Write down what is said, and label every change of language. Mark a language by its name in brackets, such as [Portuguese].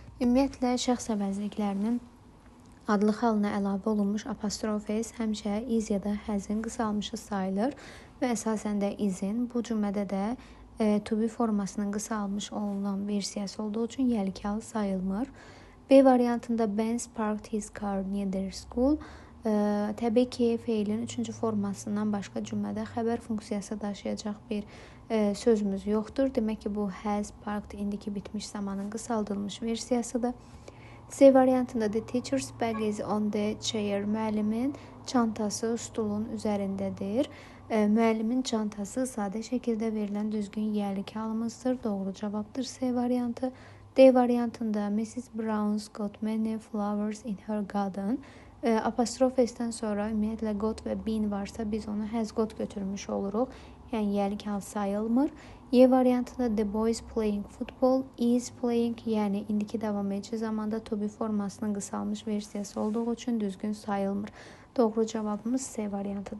[Azerbaijani] Ümumiyyətlə, şəxs əvəzliklərinin adlı halına əlavə olunmuş apostrof s həmişə is ya da has'in qısalmışı sayılır və əsasən də is'in bu cümlədə də to be formasının qısalmış olunan versiyası olduğu üçün yerlik hal sayılmır. B variantında [English] Ben parked his car near their school. [Azerbaijani] Təbii ki, feilin 3-cü formasından başqa cümlədə xəbər funksiyası daşıyacaq bir sözümüz yoxdur. Demək ki, bu has parked indiki bitmiş zamanın qısaldılmış versiyasıdır. C variantında [English] the teacher's bag is on the chair. [Azerbaijani] Müəllimin çantası stulun üzərindədir. Müəllimin çantası sadə şəkildə verilən düzgün yerlik halımızdır. Doğru cavabdır C variantı. D variantında Mrs. [English] Brown's got many flowers in her garden. [Azerbaijani] Apostrof s'dən sonra ümumiyyətlə got və been varsa biz onu has got götürmüş oluruq. Yəni yerlik hal sayılmır. Y variantında [English] the boys playing football is playing, [Azerbaijani] yəni indiki davam edici zamanda to be formasının qısalmış versiyası olduğu üçün düzgün sayılmır. Doğru cavabımız C variantıdır.